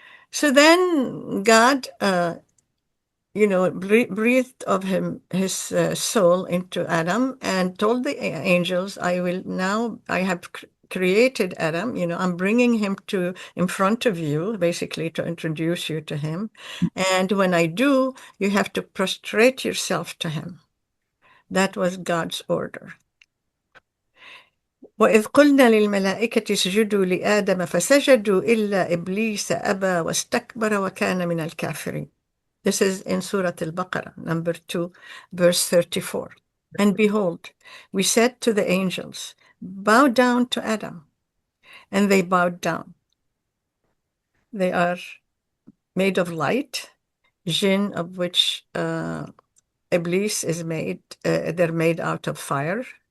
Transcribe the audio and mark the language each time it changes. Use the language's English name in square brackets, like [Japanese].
[English] So then God, breathed of his soul into Adam and told the angels, I have created Adam, I'm bringing him in front of you, basically to introduce you to him. And when I do, you have to prostrate yourself to him. That was God's order. [Arabic] وإذ قلنا للملائكة اسجدوا لآدم فسجدوا إلا إبليس أبى واستكبر وكان من الكافرين. [English] This is in Surah Al-Baqarah, number 2, verse 34. And behold, we said to the angels, bow down to Adam. And they bowed down. They are made of light, jinn, of which Iblis is made, they're made out of fire.